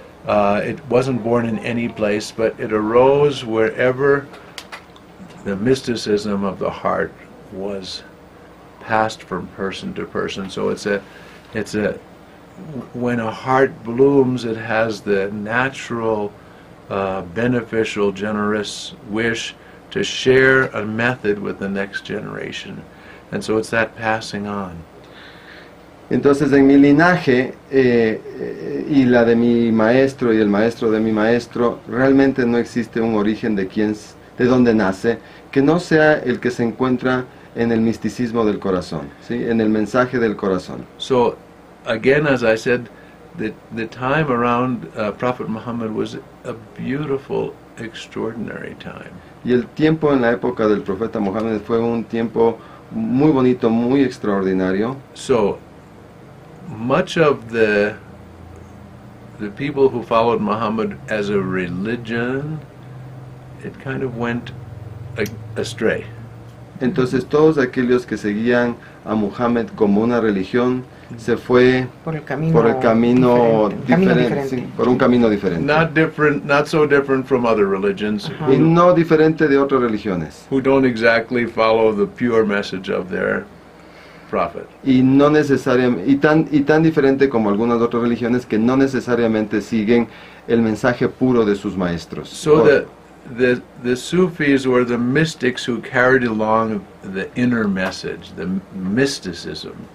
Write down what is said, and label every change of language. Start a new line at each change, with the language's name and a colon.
English: It wasn't born in any place, but it arose wherever the mysticism of the heart was passed from person to person. So it's a when a heart blooms, it has the natural, beneficial, generous wish to share a method with the next generation. And so it's that passing on.
Spanish: Entonces en mi linaje y la de mi maestro y el maestro de mi maestro, realmente no existe un origen de dónde nace, que no sea el que se encuentra en el misticismo del corazón, ¿sí? En el mensaje del corazón.
English: So, again, as I said, the time around Prophet Muhammad was a beautiful, extraordinary time.
Spanish: Y el tiempo en la época del profeta Mohammed fue un tiempo muy bonito, muy extraordinario.
English: So, much of the people who followed Muhammad as a religion, it kind of went astray.
Spanish: Entonces todos aquellos que seguían a Muhammad como una religión se fue por el camino diferente. Sí, por un camino diferente.
English: Not so different from other religions.
Spanish: Y no diferente de otras religiones.
English: Who don't exactly follow the pure message of their prophet.
Spanish: Y no necesariamente y tan diferente como algunas otras religiones que no necesariamente siguen el mensaje puro de sus maestros.
English: So the Sufis were the mystics who carried along the inner message, the mysticism.